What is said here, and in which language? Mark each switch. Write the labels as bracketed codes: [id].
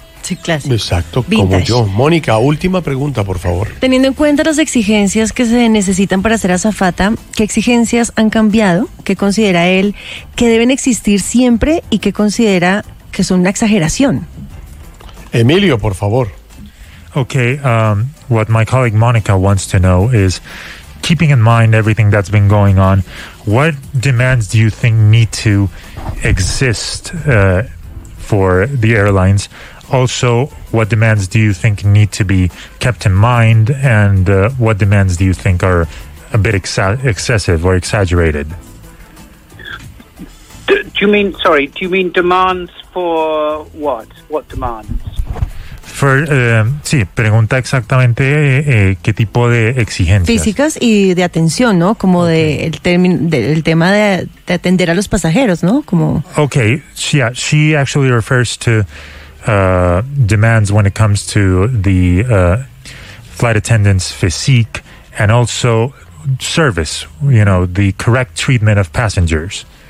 [es] Sí, clásico. Exacto, vintage. Como yo. Mónica, última pregunta, por favor. Teniendo en cuenta las exigencias que se necesitan para ser azafata, ¿qué exigencias han cambiado? ¿Qué considera él que deben existir siempre y qué considera que son una exageración? Emilio, por favor. [en] Okay, what my colleague Monica wants to know is, keeping in mind everything that's been going on, what demands do you think need to exist for the airlines? Also, what demands do you think need to be kept in mind, and what demands do you think are a bit excessive or exaggerated? Do you mean demands for what? What demands? [es] For sí, pregunta exactamente qué tipo de exigencias físicas y de atención, ¿no? Como okay. el tema de atender a los pasajeros, ¿no? Como [en] okay, yeah, she actually refers to demands when it comes to the flight attendant's physique and also service, you know, the correct treatment of passengers.